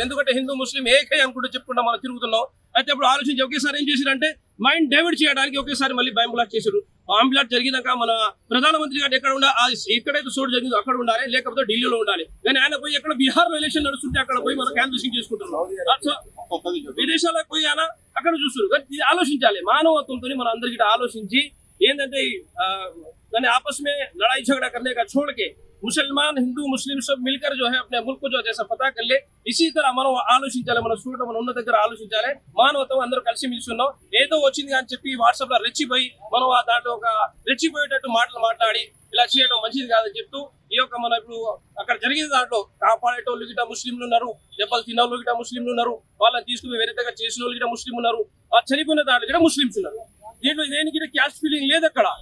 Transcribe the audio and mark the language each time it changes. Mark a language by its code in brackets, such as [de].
[te] ఎందుకంటే హిందూ ముస్లిం ఏకే అనుకుంటూ చెప్పుకుంటా మనం తిరుగుతున్నాం. అయితే ఇప్పుడు ఆలోచించి ఒకేసారి ఏం చేశారంటే మైండ్ డైవర్ట్ చేయడానికి ఒకేసారి మళ్ళీ బాంబ్ బ్లాస్ట్ చేశారు. బాంబ్ బ్లాస్ట్ జరిగినాక మన ప్రధానమంత్రి గారు ఎక్కడ ఉండాలి, ఎక్కడైతే చోటు జరిగిందో అక్కడ ఉండాలి, లేకపోతే ఢిల్లీలో ఉండాలి. కానీ ఆయన పోయి ఎక్కడ బీహార్ లో ఎలక్షన్ నడుస్తుంటే అక్కడ పోయి మనం క్యాన్వసింగ్ చేసుకుంటున్నాం. విదేశాలకు పోయి ఆయన అక్కడ చూస్తారు. ఇది ఆలోచించాలి, మానవత్వంతో మనం అందరికీ ఆలోచించి ఏంటంటే [hi] यानी आपस में लड़ाई झगड़ा करने का छोड़ के मुसलमान हिंदू मुस्लिम सब मिलकर जो है अपने मुल्क को जो जैसा पता कर ले, इसी तरह [te] మనం ఆలోచించాలి. మన చూడటం మనం ఉన్న దగ్గర ఆలోచించాలి. మానవత్వం అందరూ కలిసి మిలిస్తున్నాం. ఏదో వచ్చింది అని చెప్పి వాట్సాప్ లో రెచ్చిపోయి మనం దాంట్లో ఒక రెచ్చిపోయేటట్టు మాటలు మాట్లాడి ఇలా చేయడం మంచిది కాదని చెప్తూ ఈ యొక్క మన ఇప్పుడు అక్కడ జరిగిన దాంట్లో కాపాడేటోళ్ళు గిట్ట ముస్లింలు ఉన్నారు, దెబ్బలు తిన్నోళ్ళు గిట్ట ముస్లింలు ఉన్నారు, వాళ్ళని తీసుకుని వేరే దగ్గర చేసిన వాళ్ళు గిట్ట ముస్లిం ఉన్నారు, చనిపోయిన దాంట్లో గిట్ట ముస్లింస్ ఉన్నారు. దీంట్లో దేనికి క్యాస్ట్ క్యాస్ట్ ఫీలింగ్ లేదు అక్కడ.